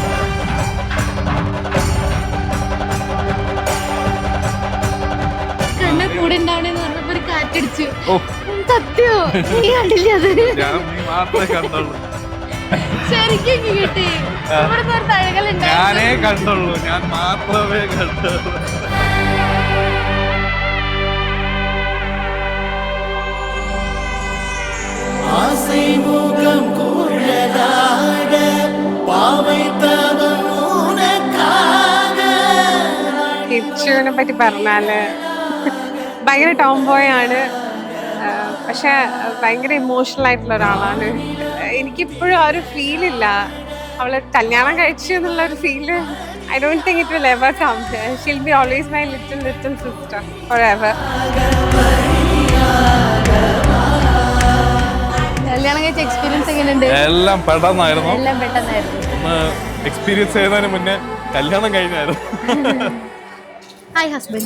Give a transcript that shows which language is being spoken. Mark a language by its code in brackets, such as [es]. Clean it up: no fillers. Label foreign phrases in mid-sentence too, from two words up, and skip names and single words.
[ml] എന്നെ കൂടെ ഉണ്ടാവണേന്ന് പറഞ്ഞപ്പോ ഒരു കാറ്റടിച്ചു. സത്യോ നീ കണ്ടില്ല അത്? ഞാൻ നീ മാത്രമേ കണ്ടുള്ളൂ. ശരിക്കും കിട്ടി. ഇവിടുന്ന് ഒരു തഴകളുണ്ടായിരുന്നു. ഞാനേ കണ്ടുള്ളൂ, ഞാൻ മാത്രമേ കണ്ടുള്ളൂ. [ta] ஆசை முகம் குழலாக பாவை தவம் உனக்காக. [ml] കിച്ചുവിനെ പറ്റി പറഞ്ഞാല് ഭയങ്കര ടോംബോയ് ആണ്, പക്ഷെ ഭയങ്കര ഇമോഷണൽ ആയിട്ടുള്ള ഒരാളാണ്. എനിക്കിപ്പോഴും ആ ഒരു ഫീലില്ല അവള് കല്യാണം കഴിച്ചു എന്നുള്ള ഒരു ഫീല്. [en] I don't think it will ever come. She'll be always my little sister forever. [ml] കല്യാണം കഴിച്ച എക്സ്പീരിയൻസ് എങ്ങനെയുണ്ട്? എല്ലാം പെട്ടെന്നായിരുന്നു. എല്ലാം പെട്ടെന്നായിരുന്നു. എക്സ്പീരിയൻസ് ചെയ്യുന്നതിന് മുന്നേ കല്യാണം കഴിഞ്ഞായിരുന്നു. [en] hi husband.